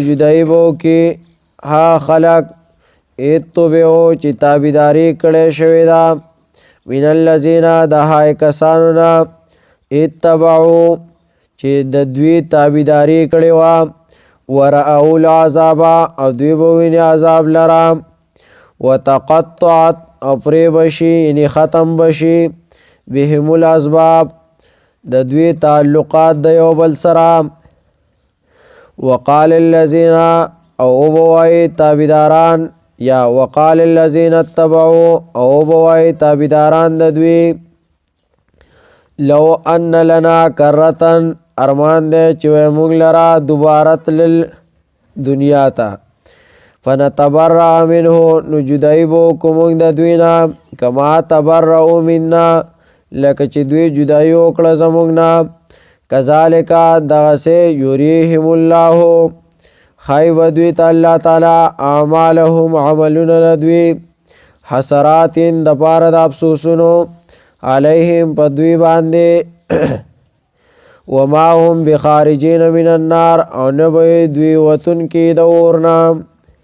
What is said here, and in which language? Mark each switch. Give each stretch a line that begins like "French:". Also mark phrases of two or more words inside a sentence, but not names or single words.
Pashto: جدایي بو کې ها
Arabic: خلق اتبعو
Pashto: چې تابعداري کړی شوې ده
Arabic: من الذین
Pashto: د هغه کسانو نه اتبعو چې د دوی تابعداري کړې وه
Arabic: ورأوا العذاب
Pashto: او دوی به ویني عذاب لره وتقطعت او پرې بشي یعنی ختم بشي
Arabic: بهم الاسباب
Pashto: د دوی تعلقات د یو بل سره
Arabic: وقال الذين
Pashto: او بوای تابعداران یا
Arabic: وقال الذين اتبعوا
Pashto: او بوای تابعداران د دوی
Arabic: لو ان لنا کرتن
Pashto: ارمان دے چې موږ لرا دوباره تلل دنیا ته
Arabic: فنتبرأ منه
Pashto: نو جدایي به وکړو موږ د دوی نه
Arabic: کما تبرأوا منا
Pashto: لکه چې دوی جدایي وکړه زموږ نه کذالک دغسې
Arabic: یریهم الله
Pashto: ښایي به دوی ته الله تعالی اعمالهم عملونه د دوی حسرات د پاره د افسوسونو علیهم په دوی باندې
Arabic: وما هم بخارجین من النار
Pashto: او نه به دوی وتون کې د اور نه